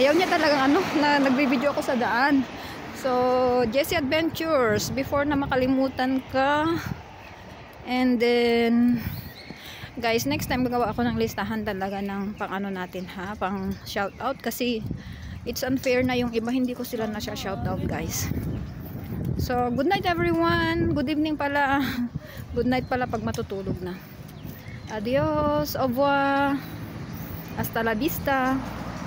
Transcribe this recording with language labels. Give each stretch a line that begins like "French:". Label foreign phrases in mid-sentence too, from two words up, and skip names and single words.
Filipino: Ayaw niya talagang na nagbibideo ako sa daan. So, Jessie Adventures, before na makalimutan ka.
English: And then,
Filipino: guys, next time gagawa ako ng listahan talaga ng pang natin ha, pang shoutout kasi
English: it's unfair
Filipino: na yung iba hindi ko sila na shoutout guys.
English: So good night everyone, good evening pala, good night pala
Filipino: pag matutulog na.
Spanish: Adios,
French: au revoir,
Spanish: hasta la vista.